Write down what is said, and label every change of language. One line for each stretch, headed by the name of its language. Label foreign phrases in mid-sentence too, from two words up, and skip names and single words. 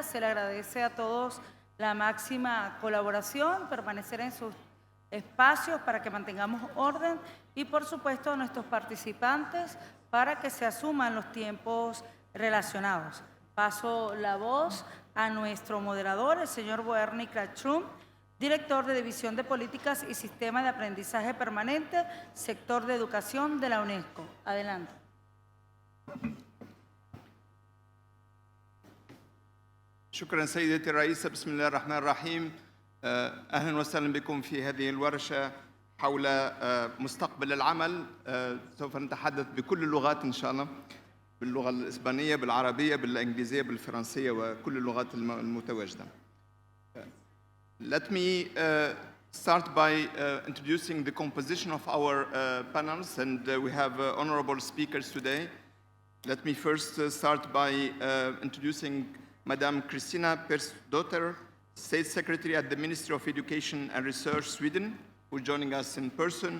Spanish: Se le agradece a todos la máxima colaboración, permanecer en sus espacios para que mantengamos orden y por supuesto a nuestros participantes para que se asuman los tiempos relacionados. Paso la voz a nuestro moderador, el señor Borhene, director de División de Políticas y Sistema de Aprendizaje Permanente, Sector de Educación de la UNESCO. Adelante.
Arabic: شكرا سيدتي الرئيسة. بسم الله الرحمن الرحيم. أهلا وسهلا بكم في هذه الورشة حول مستقبل العمل. سوف نتحدث بكل اللغات إن شاء الله، باللغة الإسبانية، بالعربية، بالإنجليزية، بالفرنسية وكل اللغات المتواجدة.
English: Let me start by introducing the composition of our panels, and we have honorable speakers today. Let me first start by introducing Madame Kristina Persdotter, State Secretary at the Ministry of Education and Research, Sweden, who is joining us in person.